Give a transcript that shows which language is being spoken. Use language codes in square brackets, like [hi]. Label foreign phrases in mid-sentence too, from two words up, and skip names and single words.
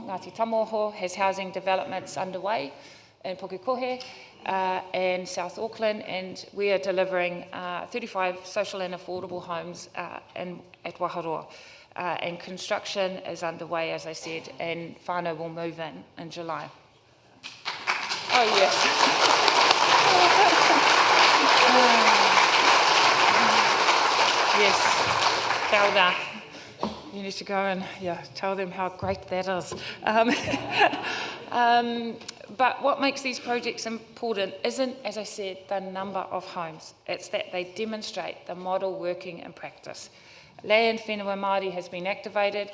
[en] Ngāti Tamoho has housing developments underway in Pukekohe and South Auckland, and we are delivering 35 social and affordable homes at Waharoa. And construction is underway, as I said, and whānau will move in July. Oh, yes. Yes, [mi] kia ora. [en] You need to go and tell them how great that is. But what makes these projects important isn't, as I said, the number of homes. It's that they demonstrate the model working in practice. Land [mi] whenua Māori [en] has been activated.